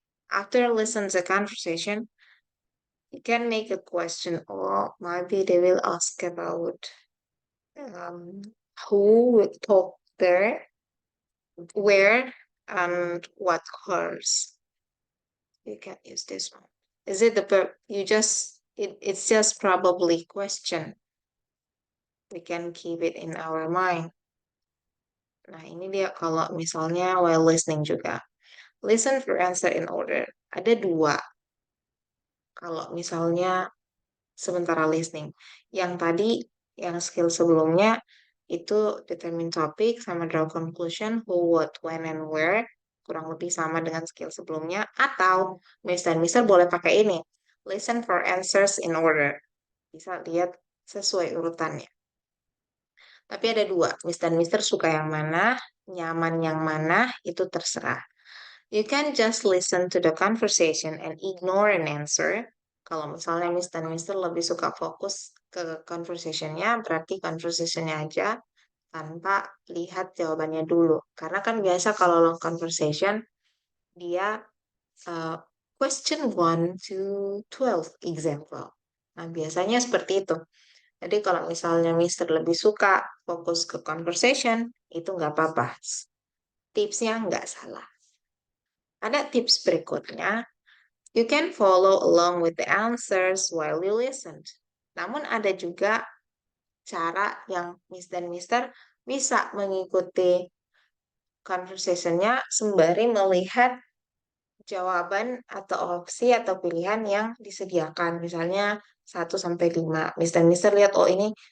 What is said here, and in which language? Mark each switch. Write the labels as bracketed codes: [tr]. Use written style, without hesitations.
[en] After listening to the conversation, you can make a question, or maybe they will ask about um, who will talk there, where, and what course. You can use this one. Is it the verb? It's just probably question. We can keep it in our mind. [id] Nah, ini dia kalau misalnya while listening juga. [en] Listen for answer in order. [id] Ada dua. Kalau misalnya sementara listening. Yang tadi, yang skill sebelumnya, itu [en] determine topic [id] sama [en] draw conclusion, who, what, when, and where. [id] Kurang lebih sama dengan skill sebelumnya. Atau Miss dan Mister boleh pakai ini. [en] Listen for answers in order. [id] Bisa lihat sesuai urutannya. Tapi ada dua, Miss dan Mister suka yang mana, nyaman yang mana, itu terserah. [en] You can just listen to the conversation and ignore an answer. [id] Kalau misalnya Miss dan Mister lebih suka fokus ke conversationnya, berarti conversationnya aja tanpa lihat jawabannya dulu. Karena kan biasa kalau long conversation, dia [en] question 1 to 12 example. [id] Nah, biasanya seperti itu. Jadi kalau misalnya Mister lebih suka fokus ke conversation, itu nggak apa-apa. Tipsnya nggak salah. Ada tips berikutnya. [en] You can follow along with the answers while you listen. [id] Namun ada juga cara yang Miss dan Mister bisa mengikuti conversationnya sembari melihat jawaban atau opsi atau pilihan yang disediakan. Misalnya 1 sampai 5. Miss dan Mister lihat, oh ini